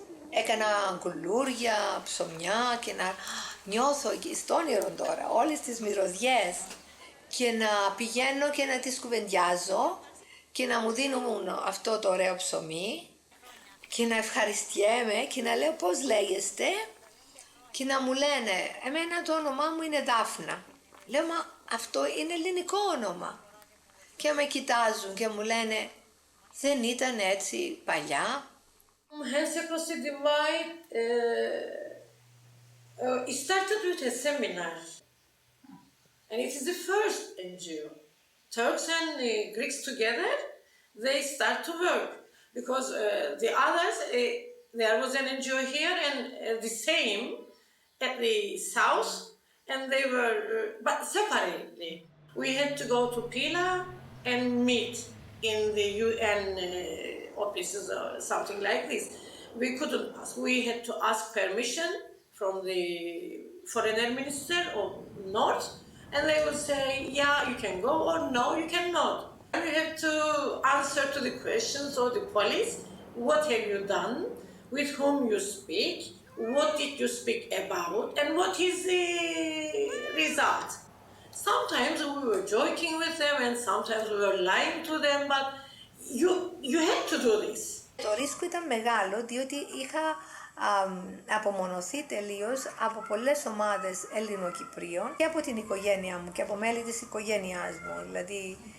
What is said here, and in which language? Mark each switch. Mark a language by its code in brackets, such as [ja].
[el] έκαναν κουλούρια, ψωμιά και να νιώθω εκεί στο όνειρο τώρα όλες τις μυρωδιές και να πηγαίνω και να τις κουβεντιάζω και να μου δίνουν αυτό το ωραίο ψωμί και να ευχαριστιέμαι και να λέω πώς λέγεστε και να μου λένε εμένα το όνομά μου είναι Δάφνα. Λέω μα αυτό είναι ελληνικό όνομα και με κοιτάζουν και μου λένε δεν ήταν έτσι παλιά. [en] Hands Across the Divide it started with a seminar and it is the first NGO. Turks and Greeks together, they start to work because the others, there was an NGO here and the same at the south and they were, but separately. We had to go to Pila and meet in the UN offices or something like this. We couldn't ask. We had to ask permission from the foreign minister of North, and they would say, yeah, you can go, or no, you cannot. You have to answer to the questions of the police. What have you done? With whom you speak? What did you speak about? And what is the result? Sometimes we were joking with them, and sometimes we were lying to them, but you had to do this. [el] Το ρίσκο ήταν μεγάλο διότι είχα απομονωθεί τελείως από πολλές ομάδες Ελληνοκυπρίων και από την οικογένειά μου και από μέλη της οικογένειάς μου. Δηλαδή